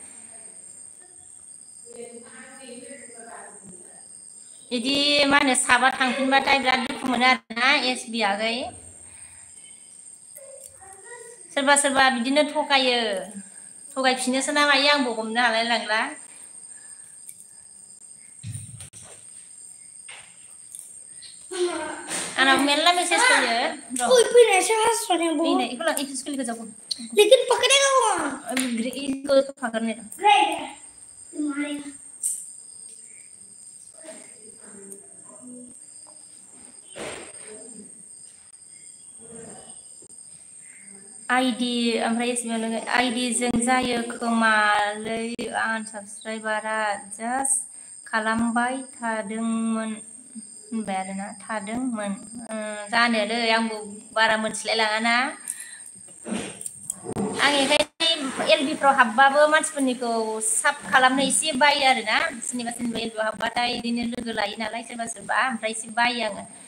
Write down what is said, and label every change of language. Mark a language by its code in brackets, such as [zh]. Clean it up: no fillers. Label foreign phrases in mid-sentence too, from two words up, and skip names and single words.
[brx] बिदि मा होनो साबा थांफिनबाथाय बिराद दुखु मोनो आरोना एसबि आगै सोरबा बिदिनो थगायफिनोसो ना मायो आंबो हमनो हालाय लांला आंनाव मेरला मेसेज फैयो [hi] कोई भी ऐसा हंस रहे हैं वो नहीं इको इसको लेकर जाओ लेकिन पकड़ेगा वो इसको पकड़ने दो मारेगा [brx] आईडी ओमफ्राय एसबि आईडी जों जायो खोमालै आनसाबस्क्राइबारा जास्ट खालामबाय थादोंमोन होनबाय आरोना थादोंमोन जानोलै आंबो बारा मोनथिलाय लाङाना आं एखायनो एलबिफ्राव हाबबाबो मानसिफोरनिखौ साब खालामनो एसे बायो आरोना सोरनिबा एलबिआव हाबबाथाय बिदिनो लोगो लायो नालाय सोरबा ओमफ्राय एसे बायो आङो